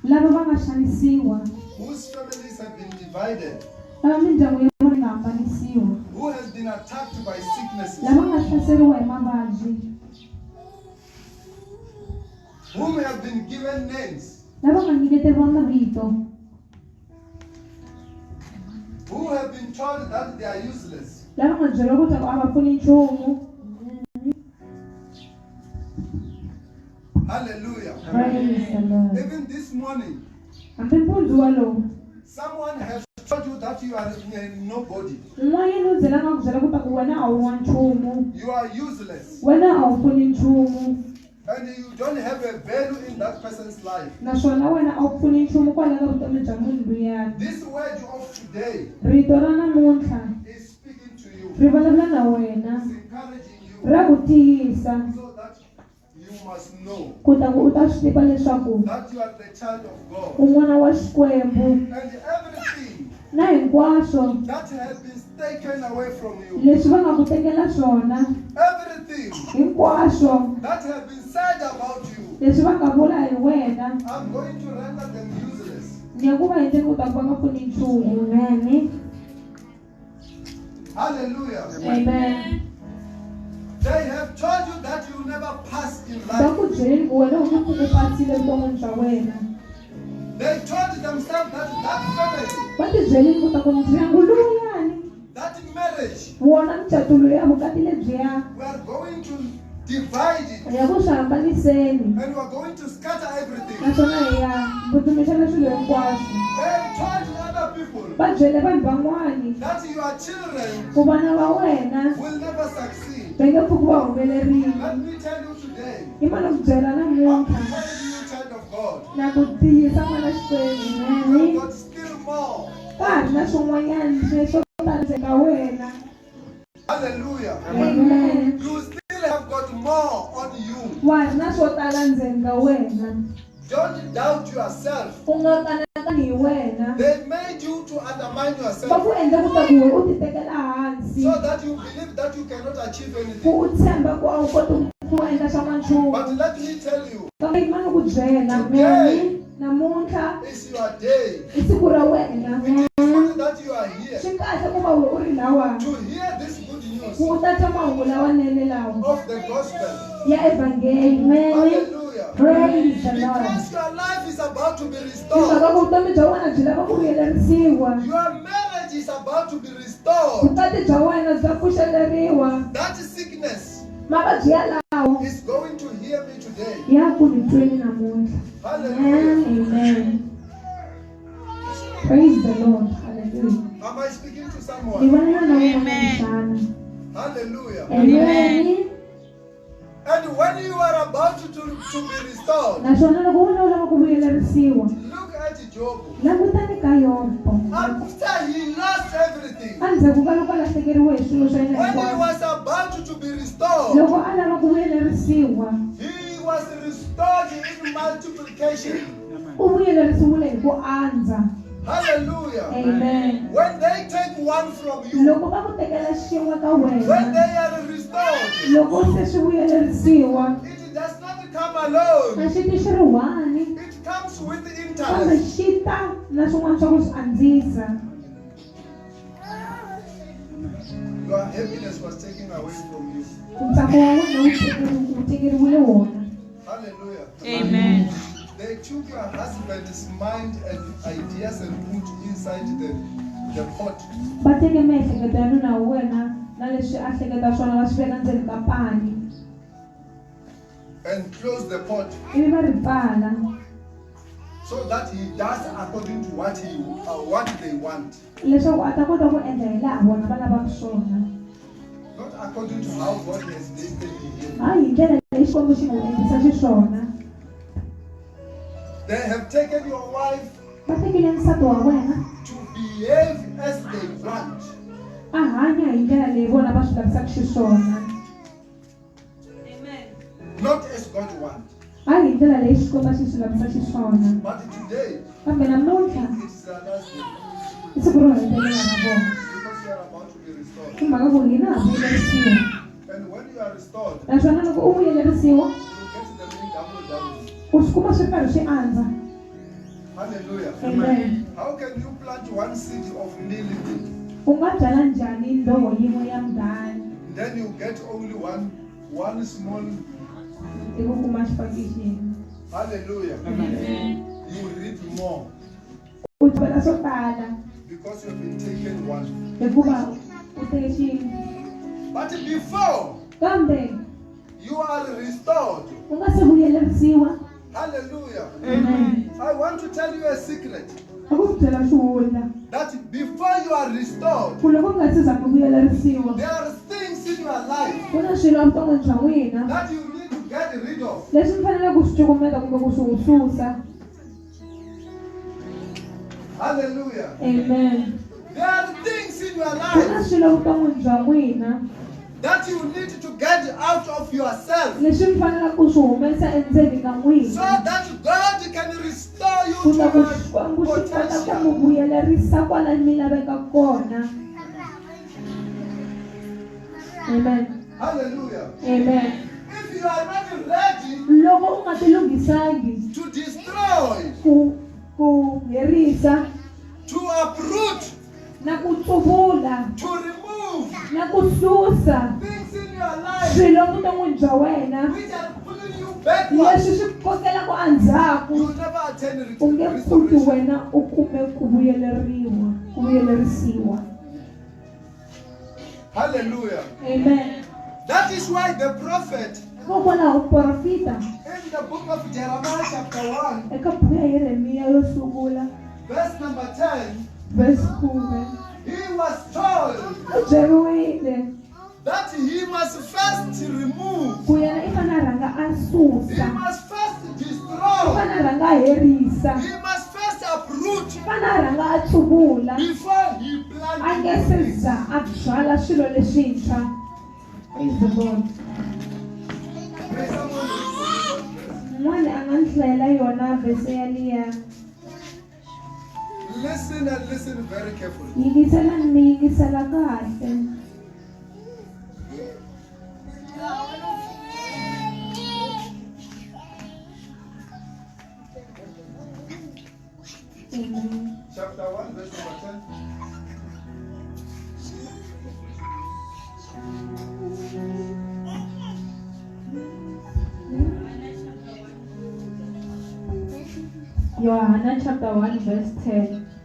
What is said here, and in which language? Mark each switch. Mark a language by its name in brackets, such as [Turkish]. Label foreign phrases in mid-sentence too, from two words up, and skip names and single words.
[English] whose families have been divided, who has been attacked by sicknesses, whom have been given names, who have been told that they are useless. Hallelujah. Praise the Lord. Even this morning, someone has told you that you are nobody. [Tsonga] un'wanyana u byela nga ku byela ku ta ku wena a wu wa nchumu, [English] You are useless. [Tsonga] wena a wu pfuni nchumu, [English] And you don't have a value in that person's life. [Tsonga] naswona wena a wu pfuni nchumu kwala ka vutomi bya munhu luyani. [English] This word of today [Tsonga] Rito ra namuntlha [English] is speaking to you. [Tsonga] ri vulavula na wena, [English] It's encouraging you [Tsonga] ra ku tiyisa [English] so that you must know [Tsonga] ku ta ku u ta swi tiva leswaku [English] that you are the child of God. [Tsonga] u n'wana wa Xikwembu, [English] And everything [Tsonga] na hinkwaswo [English] that has been taken away from you, [Tsonga] leswi va nga ku tekela swona, [English] everything [Tsonga] hinkwaswo [English] that has been said about you, [Tsonga] leswi va nga vula hi wena, [English] I'm going to render them useless. [Tsonga] ni ya ku va endleni ku ta ku va nga pfuni nchumu. [English] Amen. Hallelujah. Amen. They have told you that you will never pass in [Tsonga] Va [English] life. [Tsonga] ku byeleni ku wena u nge pfuki pasile vuton'wini bya wena. [English] They told themselves that that family, [Tsonga] Va ti byeleni ku ta ku ndyangu luyani, [English] that marriage, [Tsonga] wona mucato loyi a vukati lebyiya, [English] we are going to divide it [Tsonga] hi ya ku swi hambaniseni, [English] and we are going to scatter everything. [Tsonga] naswona hi ya vutumisela swilo hinkwaswo. [English] They told other people [Tsonga] Va byele vanhu van'wani [English] that your children [Tsonga] ku vana va wena [English] will never succeed. [Tsonga] va nge pfuki va humelerile. [English] Let me tell you today, [Tsonga] I ma ni ku byela [English] I'm [Tsonga] namuntlha [English] telling you, child of God, [Tsonga] na ku tiyisa n'wana Xikwembu. [English] you've got still more. [Tsonga] Ka ha ri na swin'wanyana leswo tala ndzeni ka wena. [English] Hallelujah. Amen. You still have got more on you. [Tsonga] Wa ha ri na swo tala ndzeni ka wena. [English] Don't doubt yourself. [Tsonga] U nga kanakani hi wena. [English] They made you to undermine [Tsonga] Va [English] yourself [Tsonga] ku endla ku ta ku we u ti tekela hansi. [English] so that you believe that you cannot achieve [Tsonga] Ku [English] anything. [Tsonga] u tshemba ku a wu koti ku endla swa n'wanchumu. [English] But let me tell you, [Tsonga] Kambe i ma ni ku byela mani namuntlha [English] it's your day. [Tsonga] i siku ra wena. [English] It's good that you are here [Tsonga] Swi kahle ku va we u ri lawa. [English] to hear this good news [Tsonga] Ku u ta twa mahungu lawanene lawa [English] of the gospel. [Tsonga] ya evangeli. Amen. [English] Hallelujah. Praise the Lord. Because your life is about to be [Tsonga] Hi [English] restored. [Tsonga] mhaka ku vutomi bya wena byi lava ku vuyelerisiwa. [English] Your marriage is about to be restored. [Tsonga] Vukati bya wena bya pfuxeleriwa. [English] That sickness [Tsonga] Mavabyi yalawo [English] is going to hear me today. [Tsonga] ya ku ni tweni namuntlha. [English] Hallelujah. Amen. Praise the Lord. Hallelujah. Am I speaking to [Tsonga] Ni [English] someone? [Tsonga] vona na wena xana. [English] Hallelujah. Amen. And when you are about to be restored, [Tsonga] Naswona loko wena u lava ku vuyelerisiwa, [English] look at Job. [Tsonga] langutani ka Yobo. [English] After he lost everything, [Tsonga] Endzhaku ka loko a lahlekeriwe hi swilo swa yena [English] when he [Tsonga] hinkwaswo, [English] was about to be restored, [Tsonga] loko a lava ku vuyelerisiwa, [English] he was restored in multiplication. [Tsonga] u vuyelerisiwile hi ku andza. [English] Hallelujah. Amen. When they take one from you, [Tsonga] Loko va ku tekela xin'we ka [English] when [Tsonga] wena, [English] they are restored, [Tsonga] loko se swi vuyelerisiwa, [English] it does not come alone. [Tsonga] a xi ti xi ri one, [English] It comes with [Tsonga] kambe [English] interest. [Tsonga] xi ta na swin'wana swa ku swi andzisa. [English] Your happiness was taken away from you. [Tsonga] Ntsako wa wena wu tekeriwile wona. [English] Hallelujah. Amen. They took your husband's mind and ideas and put inside the pot. [Tsonga] Va teke miehleketo ya nuna wa wena na leswi a hleketa swona va swi veka ndzeni ka pani, [English] And close the pot [Tsonga] ivi va ri pfala [English] so that he does according to what they want, [Tsonga] leswaku a ta kota ku endla hi laha vona va lavaka swona, [English] not according to how God has destiny him. [Tsonga] hayi hi ndlela leyi Xikwembu xi nga endlisa xiswona. [English] They have taken your wife [Tsonga] Va tekile nsati wa wena [English] to behave as they want, [Tsonga] a hanya hi ndlela leyi vona va swi lavisaka xiswona, [English] not as God wants. [Tsonga] hayi hi ndlela leyi Xikwembu xi swi lavisa xiswona. [English] But today, [Tsonga] Kambe namuntlha [English] it is the last day [Tsonga] i siku ro hetelela na vona, [English] because you are about to be restored. [Tsonga] hi mhaka ku hina ha vuyelerisiwa, [English] And when you are restored, [Tsonga] naswona loko u vuyelerisiwa [English] you get the many double. [Tsonga] u swi kuma swi karhi swi andza. [English] Hallelujah. Amen. How can you plant one seed of millet, [Tsonga] U nga byala njhani ndoho yin'we ya mugani [English] then you get only one small? [Tsonga] i ku kuma xifaki xin'we? [English] Hallelujah. Amen. You reap more [Tsonga] U byala swo tala [English] because you've been taken one. [Tsonga] hikuva u teke xin'we, [English] But before [Tsonga] kambe [English] you are restored, [Tsonga] u nga se vuyelerisiwa. [English] hallelujah. Amen. I want to tell you a secret [Tsonga] A ku byela xihundla [English] that before are restored, [Tsonga] ku loko u nga se za ku vuyelerisiwa [English] there are things in your life [Tsonga] ku na swilo evuton'wini bya n'wina [English] that you need to get rid of. [Tsonga] leswi mi fanele ku swi cukumeta kumbe ku swi hususa. [English] Hallelujah. Amen. There are things in your [Tsonga] Ku na [English] life [Tsonga] swilo evuton'wini bya n'wina [English] that you need to get out of yourself [Tsonga] leswi mi fanele ku swi humesa endzeni ka [English] so [Tsonga] n'wina [English] that God can restore you [Tsonga] ku [English] to [Tsonga] ta ku [English] your [Tsonga] Xikwembu xi kota ku mi [English] potential. [Tsonga] vuyelerisa kwala mi laveka kona. [English] Amen. Hallelujah. Amen. If you are not ready [Tsonga] Loko u nga ti lunghisangi [English] to destroy, [Tsonga] ku herisa [English] to uproot, [Tsonga] na ku tsuvula [English] to remove [Tsonga] na ku susa [English] things in your life [Tsonga] swilo evuton'wini bya wena [English] which are pulling you backwards, [Tsonga] leswi swi kokelaku endzhaku, [English] you will never attain [Tsonga] u nge kuti [English] restoration. [Tsonga] wena u kume ku vuyelerisiwa. [English] Hallelujah. Amen. That is why the prophet [Tsonga] Hikokwalaho profita [English] in the book of Jeremiah chapter 1, [Tsonga] eka buku ya Yeremiya yo sungula [English] verse number 10, verse 10 he was told [Tsonga] u byeriwile [English] that he must first remove, [Tsonga] ku yena i fane a rhanga a [English] he [Tsonga] susa, [English] must first [Tsonga] i [English] destroy, [Tsonga] fane a rhanga a herisa, [English] he must first uproot [Tsonga] i fane a rhanga a tsuvula [English] before he [Tsonga] a nge [English] plants [Tsonga] se [English] things. [Tsonga] za a byala swilo leswintshwa. [English] Praise the Lord. May someone read for me. [Tsonga] N'wana a nga ni hlayela yona vhese yaliya. [English] Listen and listen very carefully. [Tsonga] Yingisela ni yingisela kahle. [English] Amen. Chapter 1, verse number 10. Yohana chapter 1 verse 10.